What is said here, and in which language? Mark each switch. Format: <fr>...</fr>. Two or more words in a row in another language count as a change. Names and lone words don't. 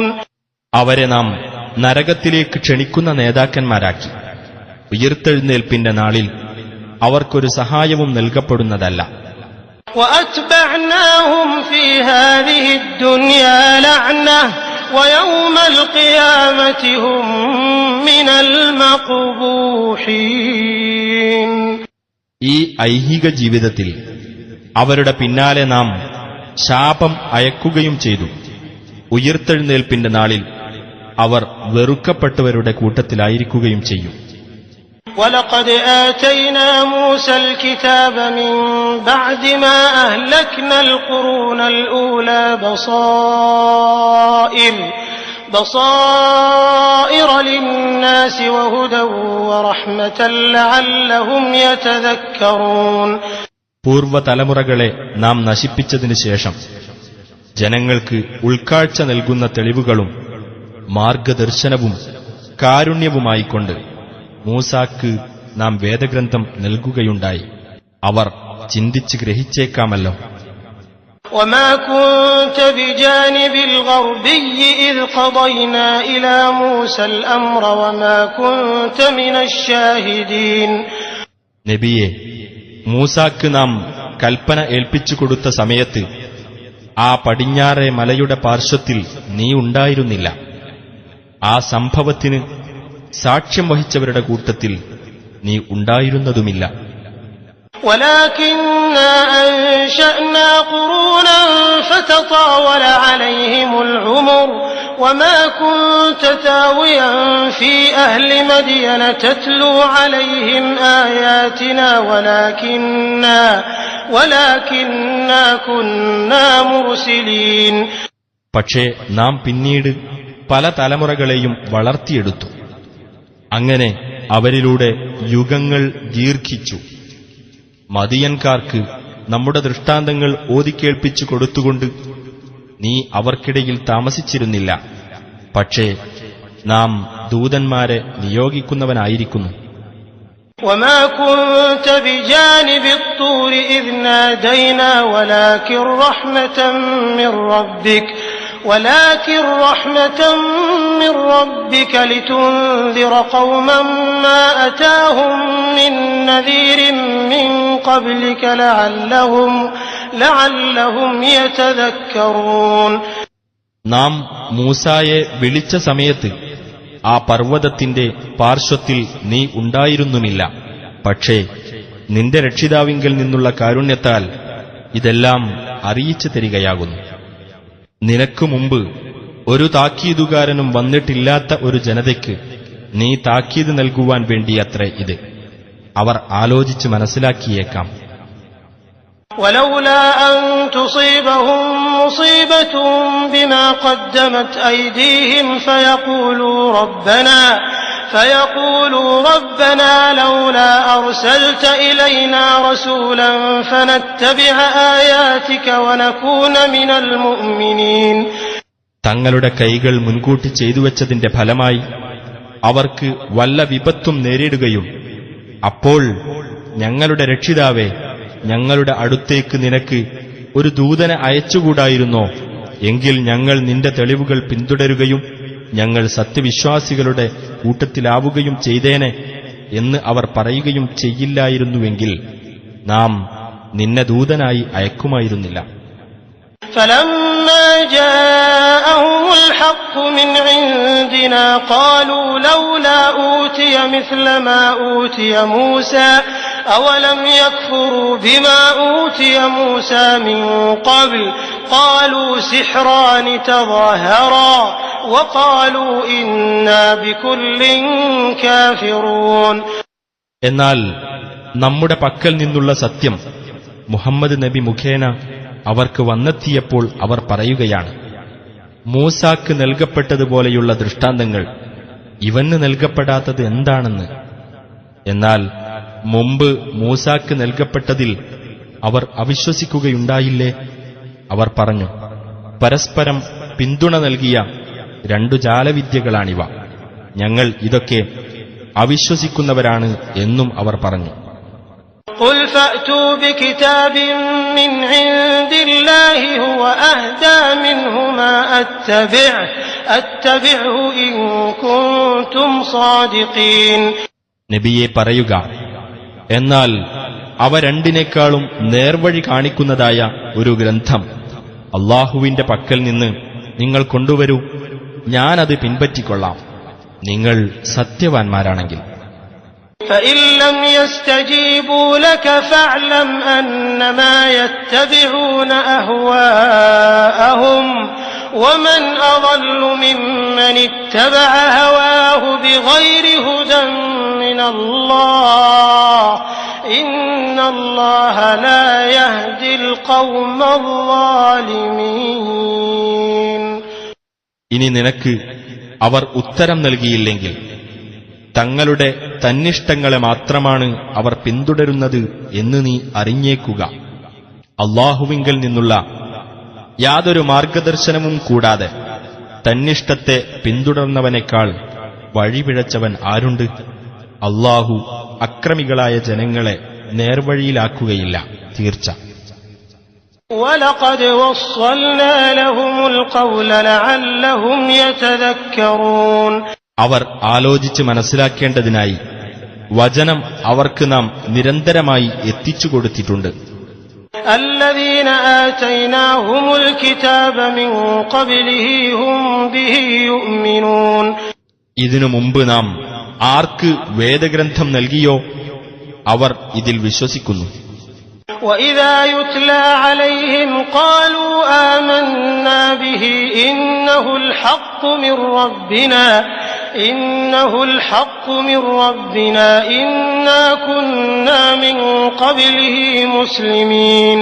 <ml>അവരെ നാം നരകത്തിലേക്ക് ക്ഷണിക്കുന്ന നേതാക്കന്മാരാക്കി. ഉയിർത്തെഴുന്നേൽപ്പിന്റെ നാളിൽ അവർക്കൊരു സഹായവും നൽകപ്പെടുന്നതല്ല.</ml> <ar>وأتبعناهم في هذه الدنيا لعنة ويوم القيامة هم من المقبوحين.</ar> <ml>ഈ ഐഹിക ജീവിതത്തിൽ അവരുടെ പിന്നാലെ നാം ശാപം അയക്കുകയും ചെയ്തു. ഉയിർത്തെഴുന്നേൽപ്പിന്റെ നാളിൽ അവർ വെറുക്കപ്പെട്ടവരുടെ കൂട്ടത്തിലായിരിക്കുകയും ചെയ്യും.</ml> <ar>وَلَقَدْ آتَيْنَا مُوسَى الْكِتَابَ مِنْ بَعْدِ مَا أَهْلَكْنَا الْقُرُونَ الْأُولَى بَصَائِرَ لِلنَّاسِ وَهُدًى وَرَحْمَةً لَعَلَّهُمْ يَتَذَكَّرُونَ.</ar> <ml>പൂർവ്വതലമുറകളെ നാം നശിപ്പിച്ചതിനു ശേഷം ജനങ്ങൾക്ക് ഉൾക്കാഴ്ച നൽകുന്ന തെളിവുകളും മാർഗദർശനവും കാരുണ്യവുമായിക്കൊണ്ട് മൂസാക്ക് നാം വേദഗ്രന്ഥം നൽകുകയുണ്ടായി. അവർ ചിന്തിച്ച് ഗ്രഹിച്ചേക്കാമല്ലോ.</ml> <ar>وَمَا كُنْتَ بِجَانِبِ الْغَرْبِيِّ إِذْ قَضَيْنَا إِلَى مُوسَى الْأَمْرَ وَمَا كُنْتَ مِنَ الشَّاهِدِينَ.</ar> <ml>നബിയെ, മൂസാക്ക് നാം കൽപ്പന ഏൽപ്പിച്ചു കൊടുത്ത സമയത്ത് ആ പടിഞ്ഞാറേ മലയുടെ പാർശ്വത്തിൽ നീ ഉണ്ടായിരുന്നില്ല. ആ സംഭവത്തിന് സാക്ഷ്യം വഹിച്ചവരുടെ കൂട്ടത്തിൽ നീ ഉണ്ടായിരുന്നതുമില്ല.</ml> <ar>وَلَكِنَّا أَنشَأْنَا قُرُونًا فَتَطَاوَلَ عَلَيْهِمُ الْعُمُرُ وَمَا كُنْتَ ثَاوِيًا فِي أَهْلِ مَدْيَنَ تَتْلُو عَلَيْهِمْ آيَاتِنَا وَلَكِنَّا كُنَّا مُرْسِلِينَ.</ar> <ml>പക്ഷേ നാം പിന്നീട് പല തലമുറകളെയും വളർത്തിയെടുത്തു. അങ്ങനെ അവരിലൂടെ യുഗങ്ങൾ ദീർഘിച്ചു. മദിയൻകാർക്ക് നമ്മുടെ ദൃഷ്ടാന്തങ്ങൾ ഓതിക്കേൾപ്പിച്ചു കൊടുത്തുകൊണ്ട് നീ അവർക്കിടയിൽ താമസിച്ചിരുന്നില്ല. പക്ഷേ നാം ദൂതന്മാരെ നിയോഗിക്കുന്നവനായിരിക്കുന്നു.</ml> <ar>وَمَا كُنْتَ بِجَانِبِ الطُّورِ إِذْ نَادَيْنَا وَلَكِنْ رَحْمَةً مِّن رَّبِّكَ لِتُنذِرَ قَوْمًا مَّا أَتَاهُم مِّن نَّذِيرٍ مِّن قَبْلِكَ لَعَلَّهُمْ يَتَذَكَّرُونَ.</ar> <ml>നാം മൂസായെ വിളിച്ച സമയത്ത് ആ പർവ്വതത്തിന്റെ പാർശ്വത്തിൽ നീ ഉണ്ടായിരുന്നുമില്ല. പക്ഷേ നിന്റെ രക്ഷിതാവിങ്കൽ നിന്നുള്ള കാരുണ്യത്താൽ ഇതെല്ലാം അറിയിച്ചു തരികയാകുന്നു. നിനക്കു മുമ്പ് ഒരു താക്കീതുകാരനും വന്നിട്ടില്ലാത്ത ഒരു ജനതയ്ക്ക് നീ താക്കീത് നൽകുവാൻ വേണ്ടിയത്രേ ഇത്. അവർ ആലോചിച്ച് മനസ്സിലാക്കിയേക്കാം.</ml> <ar>وَلَوْلَا أَن تُصِيبَهُم مُّصِيبَةٌ بِمَا قَدَّمَتْ أَيْدِيهِمْ فَيَقُولُوا رَبَّنَا لَوْلَا أَرْسَلْتَ إِلَيْنَا رَسُولًا فَنَتَّبِعَ آيَاتِكَ وَنَكُونَ مِنَ الْمُؤْمِنِينَ.</ar> <ml>തങ്ങളുടെ കൈകൾ മുൻകൂട്ടി ചെയ്തുവെച്ചതിന്റെ ഫലമായി അവർക്ക് വല്ല വിപത്തും നേരിടുകയും അപ്പോൾ ഞങ്ങളുടെ രക്ഷിതാവേ, ഞങ്ങളുടെ അടുത്തേക്ക് നിനക്ക് ഒരു ദൂതനെ അയച്ചുകൂടായിരുന്നോ? എങ്കിൽ ഞങ്ങൾ നിന്റെ തെളിവുകൾ പിന്തുടരുകയും ഞങ്ങൾ സത്യവിശ്വാസികളുടെ കൂട്ടത്തിലാവുകയും ചെയ്തേനെ എന്ന് അവർ പറയുകയും ചെയ്യില്ലായിരുന്നുവെങ്കിൽ നാം നിന്നെ ദൂതനായി അയക്കുമായിരുന്നില്ല.</ml> <ar>فَلَمَّا جَاءَهُمُ الْحَقُّ مِنْ عِندِنَا قَالُوا لَوْلَا أُوتِيَ مِثْلَ مَا أُوتِيَ مُوسَى أَوَلَمْ يَكْفُرُوا بِمَا أُوتِيَ مُوسَى مِنْ قَبْلُ قَالُوا سِحْرَانِ تَظَاهَرَا وَقَالُوا إِنَّا بِكُلٍّ كَافِرُونَ.</ar> <ml>എന്നാൽ നമ്മുടെ പക്കൽ നിന്നുള്ള സത്യം മുഹമ്മദ് നബി മുഖേന അവർക്ക് വന്നെത്തിയപ്പോൾ അവർ പറയുകയാണ്, മൂസാക്ക് നൽകപ്പെട്ടതുപോലെയുള്ള ദൃഷ്ടാന്തങ്ങൾ ഇവന് നൽകപ്പെടാത്തത് എന്താണെന്ന്. എന്നാൽ മുമ്പ് മൂസാക്ക് നൽകപ്പെട്ടതിൽ അവർ അവിശ്വസിക്കുകയുണ്ടായില്ലേ? അവർ പറഞ്ഞു, പരസ്പരം പിന്തുണ നൽകിയ രണ്ടു ജാലവിദ്യകളാണിവ. ഞങ്ങൾ ഇതൊക്കെ അവിശ്വസിക്കുന്നവരാണ് എന്നും അവർ പറഞ്ഞു.</ml> <ar>قل فأتوا بكتاب من عند الله هو أهدى منهما أتبعه إن كنتم صادقين.</ar> <ml>നബിയെ പറയുക, എന്നാൽ അവ രണ്ടിനേക്കാളും നേർവഴി കാണിക്കുന്നതായ ഒരു ഗ്രന്ഥം അള്ളാഹുവിന്റെ പക്കൽ നിന്ന് നിങ്ങൾ കൊണ്ടുവരൂ, ഞാനത് പിൻപറ്റിക്കൊള്ളാം, നിങ്ങൾ സത്യവാൻമാരാണെങ്കിൽ.</ml> <ar>فإن لم يستجيبوا لك فاعلم أنما يتبعون أهواءهم ومن أضل ممن اتبع هواه بغير هدى من الله إن الله لا يهدي القوم الظالمين.</ar> <ml>ഇനി നിനക്ക് അവർ ഉത്തരം നൽകിയില്ലെങ്കിൽ തങ്ങളുടെ തന്നിഷ്ടങ്ങളെ മാത്രമാണ് അവർ പിന്തുടരുന്നത് എന്ന് നീ അറിഞ്ഞേക്കുക. അള്ളാഹുവിങ്കൽ നിന്നുള്ള യാതൊരു മാർഗദർശനവും കൂടാതെ തന്നിഷ്ടത്തെ പിന്തുടർന്നവനേക്കാൾ വഴിപിഴച്ചവൻ ആരുണ്ട്? അള്ളാഹു അക്രമികളായ ജനങ്ങളെ നേർവഴിയിലാക്കുകയില്ല, തീർച്ച.</ml> <ar>وَلَقَدْ وَصَّلْنَا لَهُمُ الْقَوْلَ لَعَلَّهُمْ يَتَذَكَّرُونَ.</ar> <ml>അവർ ആലോചിച്ച് മനസ്സിലാക്കേണ്ടതിനായി വചനം അവർക്ക് നാം നിരന്തരമായി എത്തിച്ചു കൊടുത്തിട്ടുണ്ട്.</ml> <ar>الَّذِينَ آتَيْنَاهُمُ الْكِتَابَ مِنْ قَبْلِهِ هُمْ بِهِ يُؤْمِنُونَ.</ar> <ml>ഇതിനു മുമ്പ് നാം ആർക്ക് വേദഗ്രന്ഥം നൽകിയോ അവർ ഇതിൽ വിശ്വസിക്കുന്നു.</ml> <ar>وَإِذَا يُتْلَى عَلَيْهِمْ قَالُوا آمَنَّا بِهِ إِنَّهُ الْحَقُّ مِنْ رَبِّنَا إِنَّا كُنَّا مِنْ قَبْلِهِ مُسْلِمِينَ.</ar>